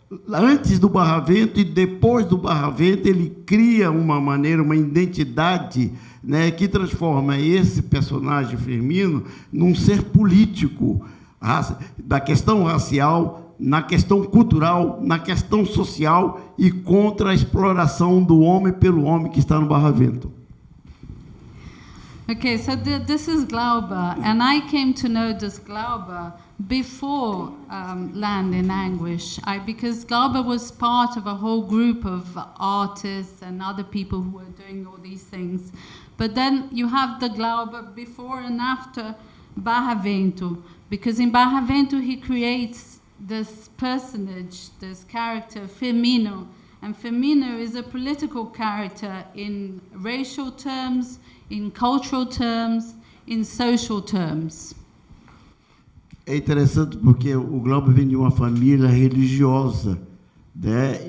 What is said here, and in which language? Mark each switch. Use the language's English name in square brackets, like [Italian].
[Portuguese] Antes do Barravento e depois do Barravento, ele cria uma maneira, uma identidade, né, que transforma esse personagem Firmino num ser político, da questão racial, na questão cultural, na questão social e contra a exploração do homem pelo homem que está no Barravento. [English] Okay, so this is Glauber, and I came to know this Glauber before Land in Anguish, because Glauber was part of a whole group of artists and other people who were doing all these things. But then you have the Glauber before and after Barravento, because in Barravento he creates this personage, this character, Firmino, and Firmino is a political character in racial terms, in cultural terms, in social terms. [Portuguese] É interessante porque o Glauber vem de uma família religiosa, né?